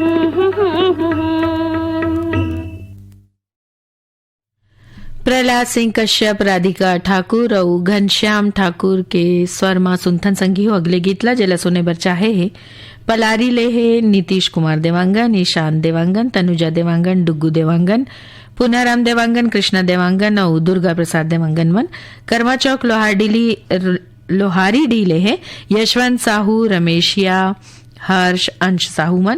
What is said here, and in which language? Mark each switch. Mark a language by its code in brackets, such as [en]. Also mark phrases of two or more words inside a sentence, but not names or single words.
[hne] प्रहलाद सिंह कश्यप, राधिका ठाकुर और घनश्याम ठाकुर के स्वर मां सुनथन संगी हो अगले गीतला जेला सुने बर चाहे है पलारी ले है नीतीश कुमार देवांगन, ईशान देवांगन, तनुजा देवांगन, डुग्गू देवांगन, पुनाराम देवांगन, कृष्णा देवांगन और दुर्गा प्रसाद देवांगन मन। करवा चौक लोहारी डीले है यशवंत साहू, रमेशिया, हर्ष, अंश साहू मन।